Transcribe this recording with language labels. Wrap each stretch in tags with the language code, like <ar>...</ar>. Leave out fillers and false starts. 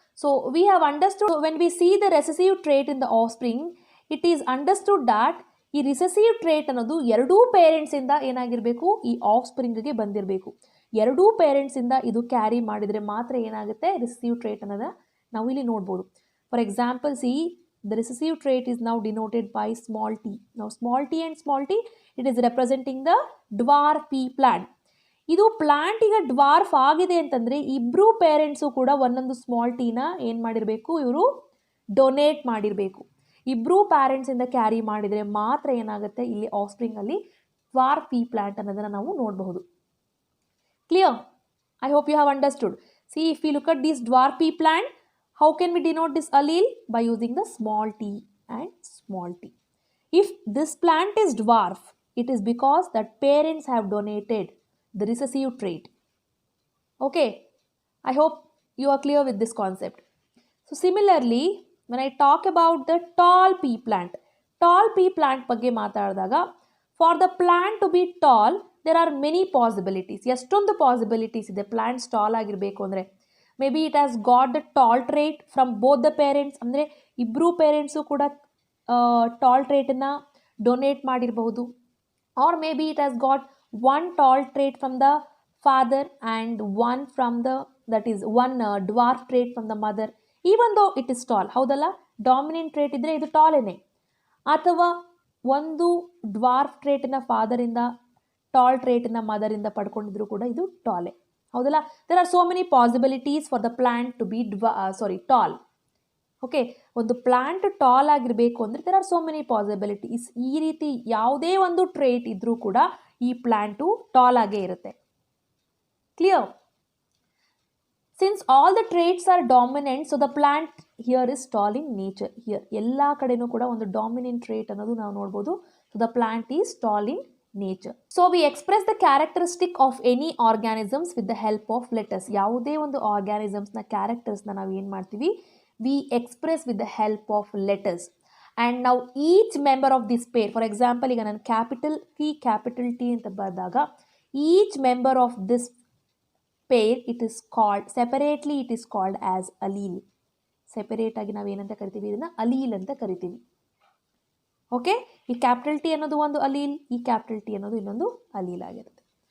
<en>so we have understood when we see the recessive trait in the offspring, it is understood that ಈ recessive trait</en> <kn>ಅನ್ನೋದು ಎರಡೂ ಪೇರೆಂಟ್ಸಿಂದ ಏನಾಗಿರಬೇಕು? ಈ of ಸ್ಪ್ರಿಂಗ್ಗೆ ಬಂದಿರಬೇಕು. ಎರಡೂ ಪೇರೆಂಟ್ಸಿಂದ ಇದು ಕ್ಯಾರಿ ಮಾಡಿದರೆ ಮಾತ್ರ ಏನಾಗುತ್ತೆ? ರಿಸೆಸಿವ್ ಟ್ರೇಟ್ ಅನ್ನೋದ ನಾವು ಇಲ್ಲಿ ನೋಡ್ಬೋದು.</kn> <en>For example, see the recessive trait is now denoted by small t. Now small t and small t, it is representing the dwarf pea plant.</en> <kn>ಇದು ಪ್ಲಾಂಟ್ ಈಗ ಡ್ವಾರ್ಫ್ ಆಗಿದೆ ಅಂತಂದರೆ ಇಬ್ಬರು ಪೇರೆಂಟ್ಸು ಕೂಡ ಒಂದೊಂದು ಸ್ಮಾಲ್ ಟೀನ ಏನು ಮಾಡಿರಬೇಕು? ಇವರು ಡೊನೇಟ್ ಮಾಡಿರಬೇಕು. ಇಬ್ಬರು ಪ್ಯಾರೆಂಟ್ಸಿಂದ ಕ್ಯಾರಿ ಮಾಡಿದರೆ ಮಾತ್ರ ಏನಾಗುತ್ತೆ? ಇಲ್ಲಿ ಆಫ್ ಸ್ಪ್ರಿಂಗಲ್ಲಿ ಡ್ವಾರ್ಫ್ ಪೀ ಪ್ಲಾಂಟ್ ಅನ್ನೋದನ್ನು ನಾವು ನೋಡಬಹುದು.</kn> <en>Clear? I hope you have understood. See, if you look at this dwarf pea plant, how can we denote this allele? By using the small t and small t. If this plant is dwarf, it is because that parents have donated the recessive trait. Okay, I hope you are clear with this concept. So similarly, when I talk about the tall pea plant</en> <kn>ಬಗ್ಗೆ ಮಾತಾಡಿದಾಗ,</kn> <en>for the plant to be tall, there are many possibilities.</en> <kn>ಎಷ್ಟೊಂದು possibilities ಇದೆ plants tall ಆಗಿರಬೇಕು ಅಂದರೆ.</kn> <en>maybe it has got the tall trait from both the parents,</en> <kn>ಅಂದರೆ ಇಬ್ಬರು parents ಕೂಡ tall ಟ್ರೇಟನ್ನು donate ಮಾಡಿರಬಹುದು.</kn> <en>Or maybe it has got one tall trait from the father and one from the that is one dwarf trait from the mother, even though it is tall.</en> <kn>ಹೌದಲ್ಲ? Dominant trait ಇದ್ದರೆ ಇದು ಟಾಲೇನೆ. ಅಥವಾ ಒಂದು dwarf ಟ್ರೇಟನ್ನು ಫಾದರಿಂದ, tall ಟ್ರೇಟನ್ನು ಮದರಿಂದ ಪಡ್ಕೊಂಡಿದ್ರು ಕೂಡ ಇದು ಟಾಲೆ, ಹೌದಲ್ಲ?</kn> <en>There are so many possibilities for the plant to be tall.</en> <kn>Okay, ಒಂದು plant tall ಆಗಿರಬೇಕು ಅಂದರೆ</kn> <en>There are so many possibilities.</en> <kn>ಈ ರೀತಿ ಯಾವುದೇ ಒಂದು ಟ್ರೇಟ್ ಇದ್ರೂ ಕೂಡ ಈ ಪ್ಲಾಂಟು ಟಾಲ್ ಆಗೇ ಇರುತ್ತೆ. Clear?</kn> <en>Since all the traits are dominant, so the plant here is tall in nature.</en> <kn>Here ಎಲ್ಲ ಕಡೆನೂ ಕೂಡ ಒಂದು ಡಾಮಿನೆಂಟ್ ಟ್ರೇಟ್ ಅನ್ನೋದು ನಾವು ನೋಡ್ಬೋದು.</kn> <en>So the plant is tall in nature. So we express the characteristic of any organisms with the help of letters.</en> <kn>ಯಾವುದೇ ಒಂದು ಆರ್ಗ್ಯಾನಿಸಮ್ಸ್ನ ಕ್ಯಾರೆಕ್ಟರ್ಸ್ನ ನಾವು ಏನು ಮಾಡ್ತೀವಿ?</kn> <en>we express with the help of letters. And now each member of this pair, for example,</en> <kn>ಈಗ ನಾನು capital T ಅಂತ ಬರೆದಾಗ,</kn> <en>each member of this pair, it is called separately, it is called as allele.</en> <kn>Separate ಆಗಿ ನಾವು ಏನಂತ ಕರಿತೀವಿ? ಇದನ್ನು allele ಅಂತ ಕರಿತೀವಿ. ಓಕೆ, ಈ ಕ್ಯಾಪಿಟಲ್ ಟಿ ಅನ್ನೋದು ಒಂದು ಅಲೀಲ್, ಈ ಕ್ಯಾಪಿಟಲ್ ಟಿ ಅನ್ನೋದು ಇನ್ನೊಂದು ಅಲೀಲ್ ಆಗಿರುತ್ತೆ.</kn>